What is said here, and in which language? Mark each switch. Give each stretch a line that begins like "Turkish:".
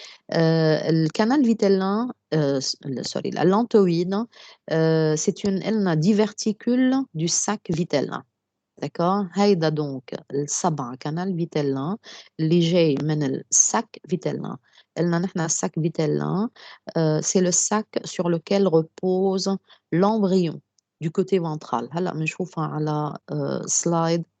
French: Le canal vitellin, l'allantoïde, c'est une diverticule du sac vitellin. D'accord?
Arabic: هيدا donc السبع canal vitellin اللي جاي من الsac vitellin. قلنا نحن
French: الsac vitellin, c'est le sac sur lequel repose l'embryon du côté ventral.
Arabic: هلا بنشوفها على slide.